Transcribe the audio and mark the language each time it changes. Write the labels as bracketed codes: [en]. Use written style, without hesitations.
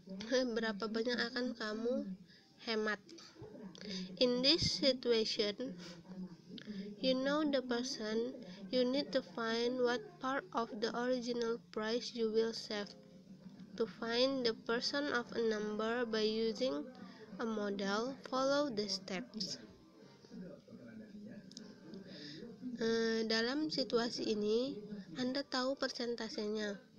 [id] Berapa banyak akan kamu hemat? [en] In this situation, you know the person, you need to find what part of the original price you will save. To find the percent of a number by using a model, follow the steps. [id] Dalam situasi ini, Anda tahu persentasenya.